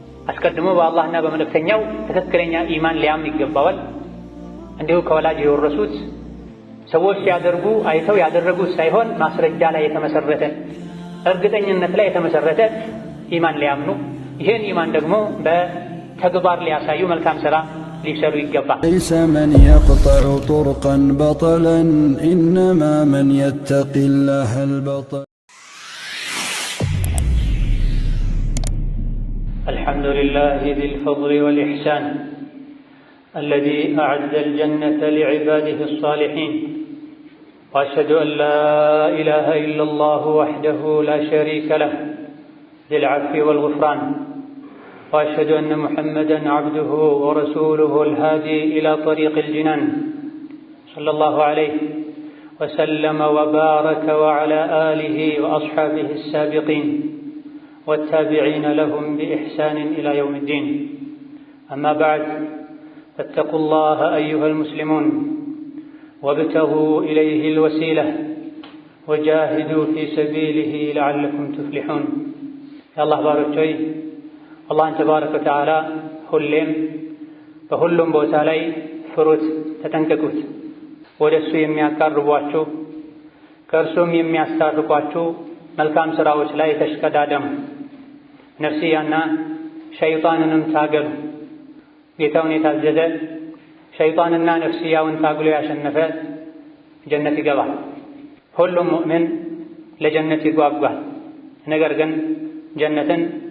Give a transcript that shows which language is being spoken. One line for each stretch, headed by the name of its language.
Amharic: አስቀድሞ በአላህና በመልእክተኛው ትክክለኛ ኢማን ሊያምን ይገባዋል። እንዲሁ ከወላጅ የወረሱት ሰዎች ሲያደርጉ አይተው ያደረጉት ሳይሆን ማስረጃ ላይ የተመሰረተ እርግጠኝነት ላይ የተመሰረተ ኢማን ሊያምኑ፣ ይህን ኢማን ደግሞ በተግባር ሊያሳዩ መልካም ሥራ ሊሰሩ ይገባል።
Arabic: ليس من يقطع طرقا بطلا إنما من يتقي الله البطل. الحمد لله ذي الفضل والإحسان الذي أعد الجنة لعباده الصالحين، وأشهد أن لا إله إلا الله وحده لا شريك له ذي العفو والغفران، وأشهد أن محمدًا عبده ورسوله الهادي إلى طريق الجنان، صلى الله عليه وسلم وبارك وعلى آله وأصحابه السابقين والتابعين لهم بإحسان إلى يوم الدين. أما بعد، فاتقوا الله أيها المسلمون وابتغوا إليه الوسيلة وجاهدوا في سبيله لعلكم تفلحون. يا الله بارك فيك.
Amharic: አላህን ተባረከ ወተዓላ ሁሌም በሁሉም ቦታ ላይ ፍሩት፣ ተጠንቀቁት። ወደ እሱ የሚያቃርቧችሁ ከእርሱም የሚያስታርቋችሁ መልካም ሥራዎች ላይ ተሽቀዳደሙ። ነፍስያና ሸይጣንንም ታገሉ። ጌታውን የታዘዘ ሸይጣንና ነፍስያውን ታግሎ ያሸነፈ ጀነት ይገባል። ሁሉም ሙእምን ለጀነት ይጓጓል። ነገር ግን ጀነትን